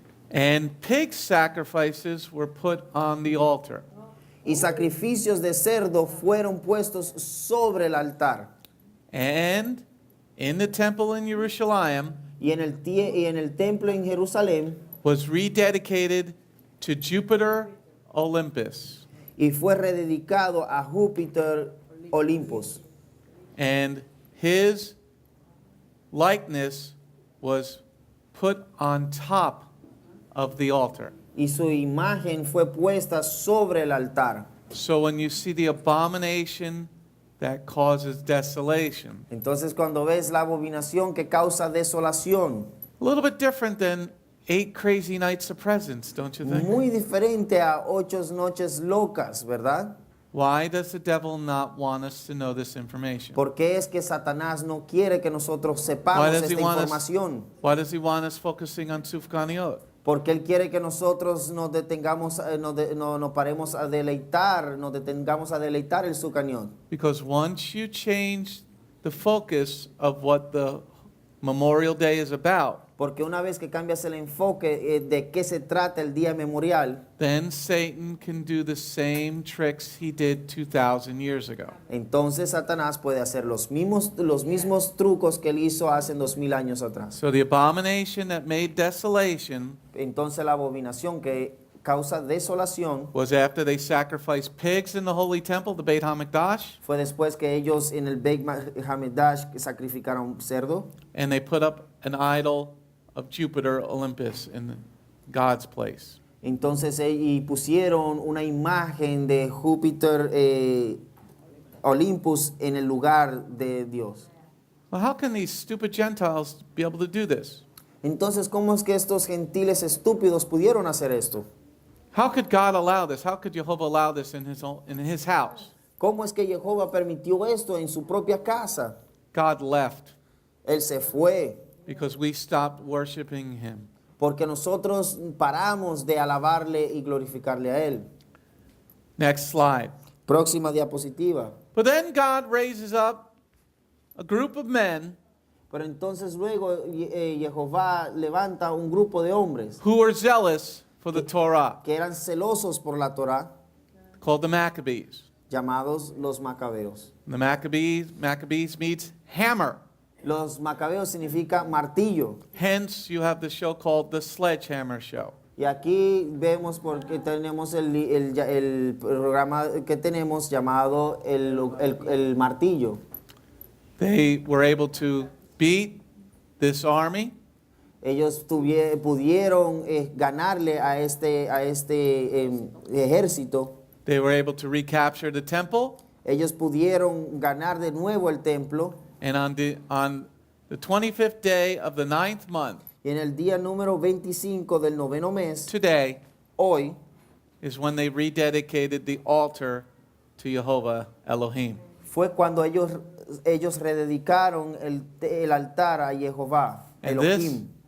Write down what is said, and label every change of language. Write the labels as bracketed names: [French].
[English] And pig sacrifices were put on the altar. [Spanish] Y sacrificios de cerdo fueron puestos sobre el altar. [English] And in the temple in Yerushalayim [Spanish] Y en el templo en Jerusalén, [English] was rededicated to Jupiter Olympus. [Spanish] y fue rededicado a Júpiter Olimpos. [English] And his likeness was put on top of the altar. [Spanish] Y su imagen fue puesta sobre el altar. [English] So when you see the abomination that causes desolation. [Spanish] Entonces cuando ves la abominación que causa desolación, [English] A little bit different than 8 crazy nights of presents, don't you think? [Spanish] muy diferente a 8 noches locas, ¿verdad? [English] Why does the devil not want us to know this information? [Spanish] ¿Por qué es que Satanás no quiere que nosotros [English] Why [Spanish] sepamos [English] does he [Spanish] esta [English] want us, [Spanish] información? [English] why does he want us focusing on Sufganiot? [Spanish] Porque Él quiere que nosotros nos detengamos, nos paremos a deleitar, nos detengamos a deleitar el Sukkaniot. [English] Because once you change the focus of what the Memorial Day is about, [Spanish] Porque una vez que cambias el enfoque de qué se trata el día memorial, [English] then Satan can do the same tricks he did 2,000 years ago. [Spanish] entonces Satanás puede hacer los mismos trucos que él hizo hace 2000 años atrás. [English] So the abomination that made desolation [Spanish] Entonces la abominación que causa desolación [English] was after they sacrificed pigs in the holy temple, the Beit HaMikdash, [Spanish] fue después que ellos en el Bgmc sacrificaron un cerdo [English] and they put up an idol of Jupiter Olympus in God's place. [Spanish] Entonces y pusieron una imagen de Júpiter Olympus en el lugar de Dios. [English] Well, how can these stupid Gentiles be able to do this? [Spanish] Entonces, ¿cómo es que estos gentiles estúpidos pudieron hacer esto? [English] How could God allow this? How could Jehovah allow this in his house? [Spanish] ¿Cómo es que Jehová permitió esto en su propia casa? [English] God left [Spanish] Él se fue [English] because we stopped worshiping him. [Spanish] porque nosotros paramos de alabarle y glorificarle a Él. [English] Next slide. [Spanish] Próxima diapositiva. [English] But then God raises up a group of men [Spanish] Pero entonces luego Jehová levanta un grupo de hombres [English] who were zealous for the Torah, [Spanish] que eran celosos por la Torah, [English] called the Maccabees. [Spanish] llamados los macabeos. [English] The Maccabees means hammer. [Spanish] Los macabeos significa martillo. [English] Hence, you have the show called the Sledgehammer Show. [Spanish] Y aquí vemos porque tenemos el programa que tenemos llamado el martillo. [English] They were able to beat this army. [Spanish] Ellos pudieron ganarle a este ejército. [English] They were able to recapture the temple. [Spanish] Ellos pudieron ganar de nuevo el templo. [English] And on the 25th day of the 9th month, [Spanish] Y en el día número 25 del 9º mes, [English] today, [Spanish] hoy, [English] is when they rededicated the altar to Jehovah Elohim. [Spanish] fue cuando ellos rededicaron el altar a Jehová, Elohim.